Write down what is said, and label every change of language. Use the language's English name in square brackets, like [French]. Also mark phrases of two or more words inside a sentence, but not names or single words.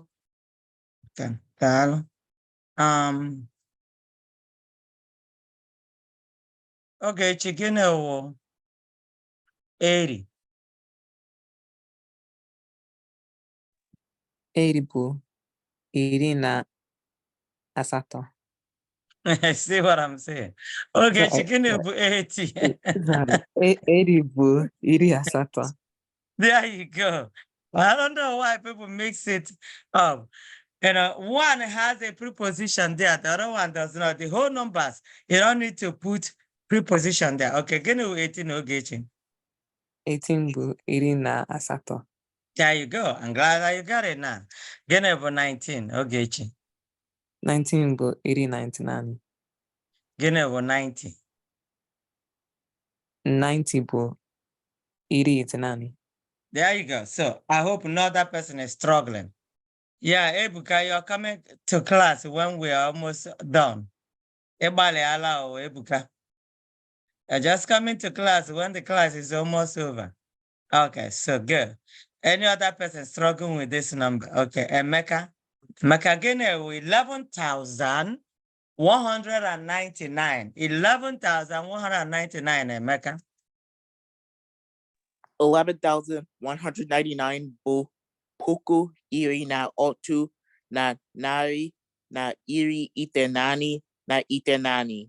[Igbo] Okay. Daalụ. Ogechi, gịnị wụ 80? 80 bụ iri na asatọ. [English] See what I'm saying? [Igbo] Ogechi, gịnị bụ 80? 80 bụ iri asatọ. [English] There you go. I don't know why people mix it up. You know, one has a preposition there, the other one does not. The whole numbers, you don't need to put preposition there. [Igbo] Okay, gịnị wụ 18 Ogechi? 18 bụ iri na asatọ. [English] There you go. I'm glad that you got it now. [Igbo] Gịnị bụ 19 Ogechi? 19 bụ iri na itenaanị. Gịnị bụ 90? 90 bụ iri itenaanị. [English] There you go. So I hope not that person is struggling. Yeah, Ebuka, you're coming to class when we are almost done. [Igbo] Ebale ala o Ebuka. [English] You're just coming to class when the class is almost over. Okay, so good. Any other person struggling with this number? [Igbo] Okay, Emeka. Emeka, gịnị wụ 11,199. 11,199, Emeka. 11,199 bụ puku iri na otu na narị na iri iteghete na iteghete.